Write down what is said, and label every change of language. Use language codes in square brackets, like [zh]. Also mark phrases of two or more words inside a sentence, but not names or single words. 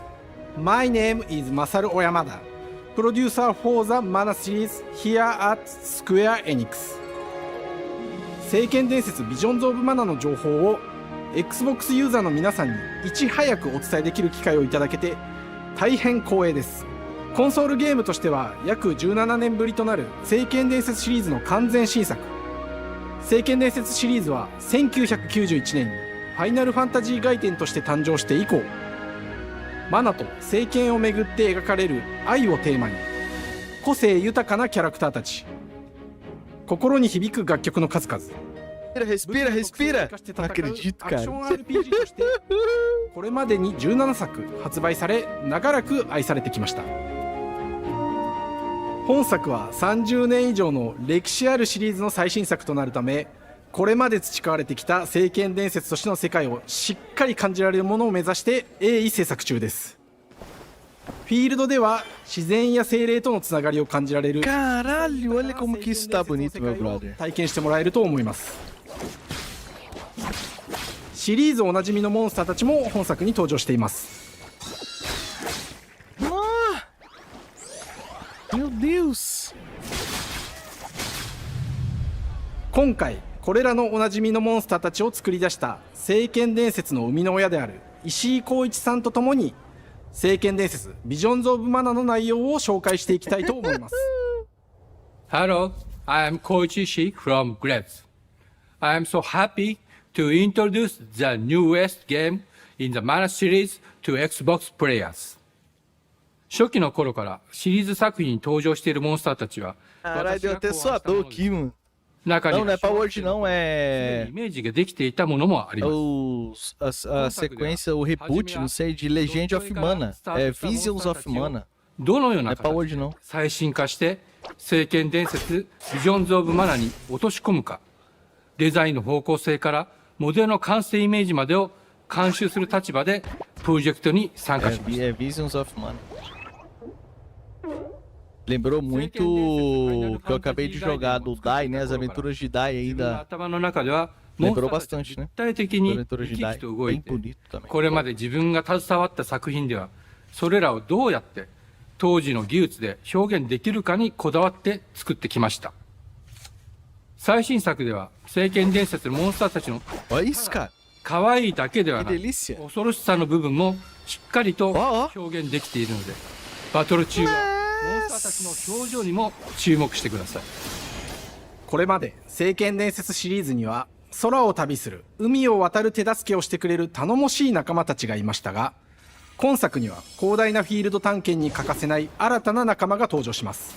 [en] My name is Masaru Oyamada, producer for the Mana series here at Square Enix. [ja] 聖剣伝説ビジョンズ・オブ・マナの情報を Xbox ユーザーの皆さんにいち早くお伝えできる機会をいただけて大変光栄です。コンソールゲームとしては約17年ぶりとなる聖剣伝説シリーズの完全新作。聖剣伝説シリーズは1991年にファイナルファンタジー外伝として誕生して以降、マナと聖剣をめぐって描かれる愛をテーマに、個性豊かなキャラクターたち、心に響く楽曲の数々、 [pt] Respira, respira! Não acredito, [ja] アクシ [pt] cara. [ja] ョン RPG としてこれまでに17作発売され、長らく愛されてきました。本作は30年以上の歴史あるシリーズの最新作となるため、これまで培われてきた聖剣伝説としての世界をしっかり感じられるものを目指して鋭意制作中です。フィールドでは自然や精霊とのつながりを感じられる [pt] Caralho, olha como que isso tá bonito, meu brother. [ja] 体験してもらえると思います。シリーズおなじみのモンスターたちも本作に登場しています。 [pt] Meu Deus! [ja] 今回これらのおなじみのモンスターたちを作り出した聖剣伝説の生みの親である石井浩一さんとともに聖剣伝説ビジョンズ・オブ・マナの内容を紹介していきたいと思います。 [en] Hello, I am Koichi Ishii from Grabs. I am so happy to introduce the newest game in the Mana series to Xbox players. [ja] 初期の頃からシリーズ作品に登場しているモンスターたちは、 [pt] Caralho, deu até suador aqui, mano. [ja] 中に [pt] Não, não é pra hoje, não. É [ja] イメージができていたものもあります。 [pt] a sequência, o reboot, não sei, de Legend of Mana. É Visions of Mana. [ja] どのような [pt] Não é pra hoje, [ja] 形で [pt] não. [ja] 最新化して聖剣伝説ビジョンズ・オブ・マナに落とし込むか、デザインの方向性からモデルの完成イメージまでを監修する立場でプロジェクトに参加しました。 [pt] É Visions of Mana. Lembrou muito o que eu acabei de jogar do Dai, né? As aventuras de Dai aí [ja] 自分の [pt] da. [ja] 頭の中ではモンスタ [pt] Lembrou [ja] ーたちが [pt] bastante, né? [ja] 立体的に [pt] Aventuras [ja] 生 [pt] de [ja] き生 [pt] Dai. [ja] きと動い [pt] Bem [ja] て、 [pt] bonito também. [ja] これまで自分が携わった作品ではそれらをどうやって当時の技術で表現できるかにこだわって作ってきました。最新作では聖剣伝説のモンスターたちの [pt] Olha isso, cara. [ja] 可愛いだけでは [pt] Que [ja] ない [pt] delícia. [ja] 恐ろしさの部分もしっかりと表現できているので、バトル中はモンスターたちの表情にも注目してください。これまで聖剣伝説シリーズには空を旅する海を渡る手助けをしてくれる頼もしい仲間たちがいましたが、今作には広大なフィールド探検に欠かせない新たな仲間が登場します。